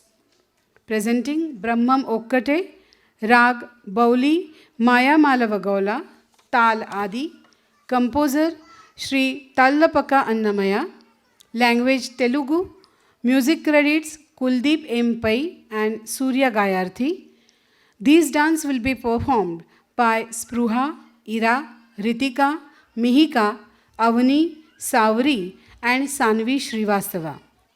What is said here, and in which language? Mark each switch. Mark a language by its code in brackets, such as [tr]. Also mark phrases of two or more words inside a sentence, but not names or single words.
[en] Presenting Brahmam Okkate, Rag Bauli, Maya Malavagaula, Tal Adi, composer Sri Tallapaka Annamaya, language Telugu, music credits Kuldeep M. Pai and Surya Gayarthi. These dance will be performed by Spruha, Ira, Ritika, Mihika, Avani, Savri and Sanvi Srivastava.